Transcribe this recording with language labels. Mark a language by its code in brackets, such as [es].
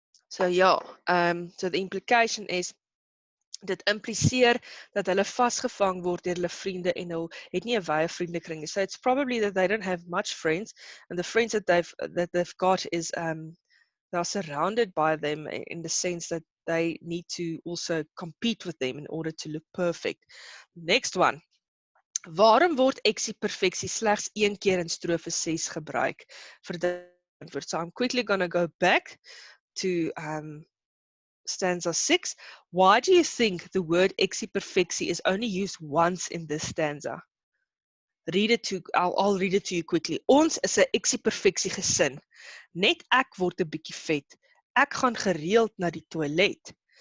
[en] So yeah, so the implication is [af] Dit impliseer dat hulle vasgevang word deur hulle vriende en hulle het nie 'n wye vriendekring nie. [en] So it's probably that they don't have much friends, and the friends that they've got is they're surrounded by them in the sense that they need to also compete with them in order to look perfect. Next one. [af] Waarom word eksieperfeksie slegs een keer in strofe 6 gebruik? Vir die antwoord. [en] So I'm quickly going to go back to stanza 6. Why do you think the word eksieperfeksie is only used once in this stanza? I'll read it to you quickly. [af] Ons is 'n eksieperfeksie gesin. Net ek word 'n bietjie vet. Ek gaan gereeld na die toilet.